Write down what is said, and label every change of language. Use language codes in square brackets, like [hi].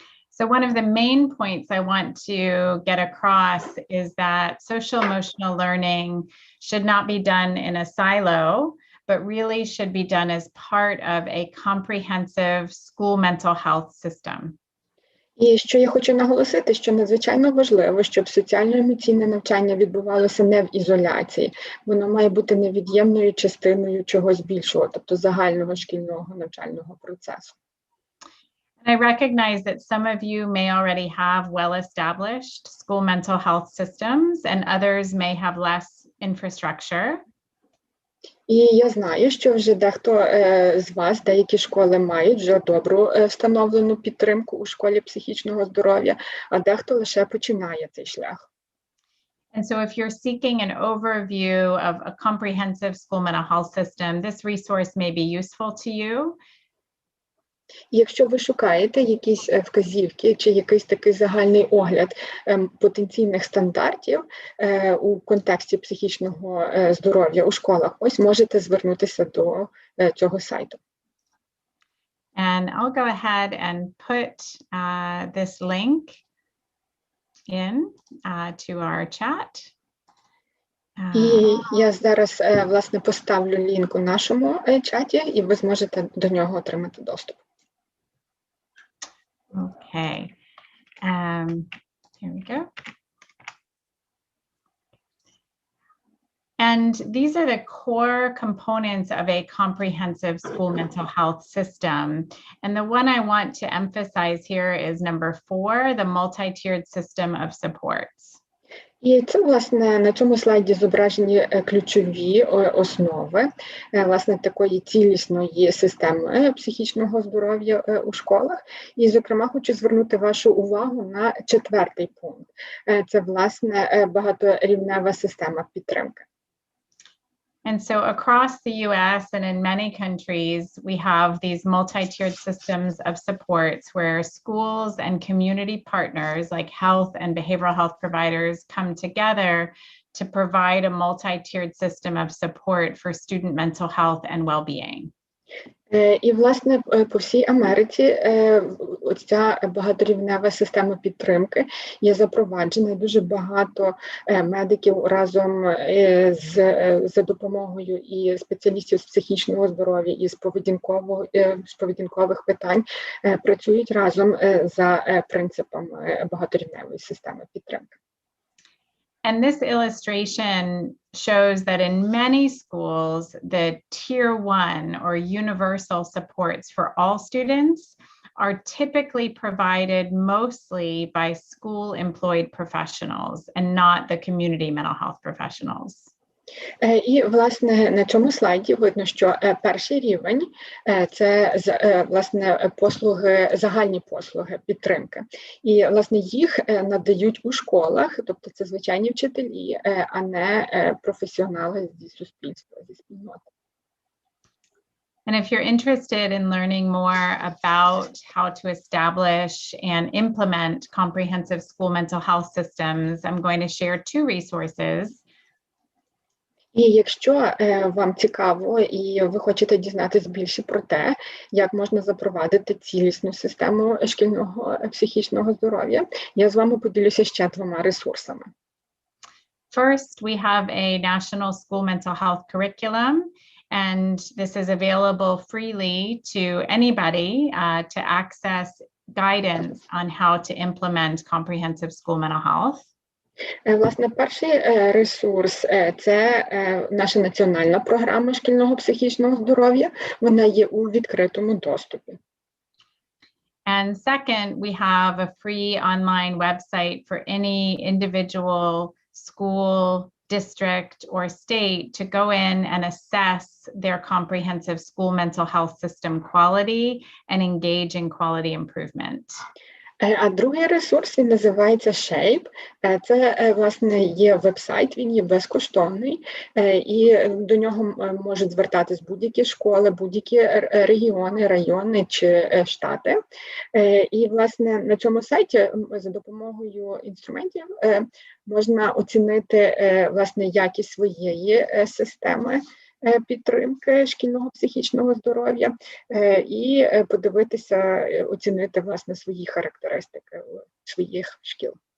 [en] So one of the main points I want to get across is that social emotional learning should not be done in a silo, but really should be done as part of a comprehensive school mental health system. [uk] І що я хочу наголосити, що надзвичайно важливо, щоб соціально-емоційне навчання відбувалося не в ізоляції. Воно має бути невід'ємною частиною чогось більшого, тобто загального шкільного навчального процесу. [en] And I recognize that some of you may already have well-established school mental health systems and others may have less infrastructure. [uk] І я знаю, що вже дехто з вас, деякі школи мають вже добру встановлену підтримку у школі психічного здоров'я, а дехто лише починає цей шлях. [en] And so if you're seeking an overview of a comprehensive school mental health system, this resource may be useful to you. [uk] І якщо ви шукаєте якісь вказівки чи якийсь такий загальний огляд потенційних стандартів у контексті психічного здоров'я у школах, ось можете звернутися до цього сайту. [en] And I'll go ahead and put this link in to our chat. [uk] І я зараз, власне, поставлю лінк у нашому чаті, і ви зможете до нього отримати доступ. [en] Okay, here we go. And these are the core components of a comprehensive school mental health system. And the one I want to emphasize here is number 4, the multi-tiered system of supports. [uk] І це, власне, на цьому слайді зображені ключові основи, власне, такої цілісної системи психічного здоров'я у школах. І, зокрема, хочу звернути вашу увагу на 4-й пункт. Це, власне, багаторівнева система підтримки. [en] And so across the US and in many countries, we have these multi-tiered systems of supports where schools and community partners like health and behavioral health providers come together to provide a multi-tiered system of support for student mental health and well-being. [uk] І, власне, по всій Америці ця багаторівнева система підтримки є запроваджена. Дуже багато медиків разом за допомогою і спеціалістів з психічного здоров'я, і з поведінкових питань працюють разом за принципами багаторівневої системи підтримки. [en] And this illustration shows that in many schools, the tier 1 or universal supports for all students are typically provided mostly by school employed professionals and not the community mental health professionals. [uk] І, власне, на цьому слайді видно, що перший рівень – це, власне, послуги, загальні послуги, підтримки. І, власне, їх надають у школах, тобто це звичайні вчителі, а не професіонали зі суспільства, зі спільноти. [en] And if you're interested in learning more about how to establish and implement comprehensive school mental health systems, I'm going to share 2 resources. [uk] І якщо вам цікаво і ви хочете дізнатися більше про те, як можна запровадити цілісну систему шкільного психічного здоров'я, я з вами поділюся ще 2 ресурсами. [en] First, we have a national school mental health curriculum, and this is available freely to anybody to access guidance on how to implement comprehensive school mental health. [uk] Власне, перший ресурс – це наша національна програма шкільного психічного здоров'я. Вона є у відкритому доступі. [en] And second, we have a free online website for any individual school, district, or state to go in and assess their comprehensive school mental health system quality and engage in quality improvement. [uk] А другий ресурс, він називається Shape. Це, власне, є веб-сайт, він є безкоштовний, і до нього можуть звертатись будь-які школи, будь-які регіони, райони чи штати. І, власне, на цьому сайті за допомогою інструментів можна оцінити, власне, якість своєї системи підтримки шкільного психічного здоров'я і подивитися, оцінити, власне, свої характеристики своїх шкіл.